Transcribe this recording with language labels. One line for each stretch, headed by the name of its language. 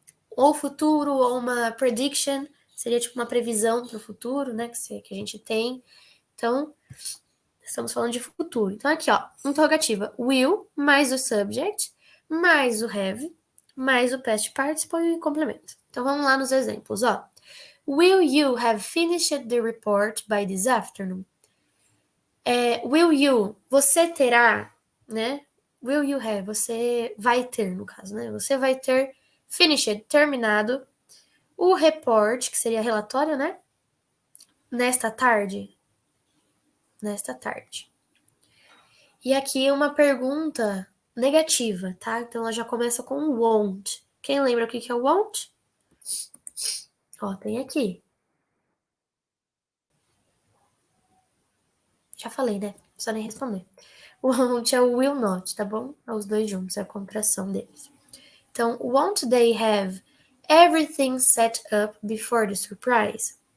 Portuguese: Ou futuro, ou uma prediction, seria tipo uma previsão para o futuro, né, que a gente tem. Então, estamos falando de futuro. Então, aqui, ó, interrogativa, will, mais o subject, mais o have, mais o past participle e complemento. Então, vamos lá nos exemplos, ó.
English: Will you have finished the report by this afternoon? Will you,
Portuguese: você terá, né?
English: Will you have,
Portuguese: você vai ter, no caso, né? Você vai ter finished, terminado, o report, que seria relatório, né? Nesta tarde. Nesta tarde. E aqui uma pergunta negativa, tá? Então ela já começa com won't. Quem lembra o que é won't? Ó, tem aqui. Já falei, né? Não precisa nem responder. Won't é o will not, tá bom? É os dois juntos, é a contração deles. Então,
English: won't they have everything set up before the surprise?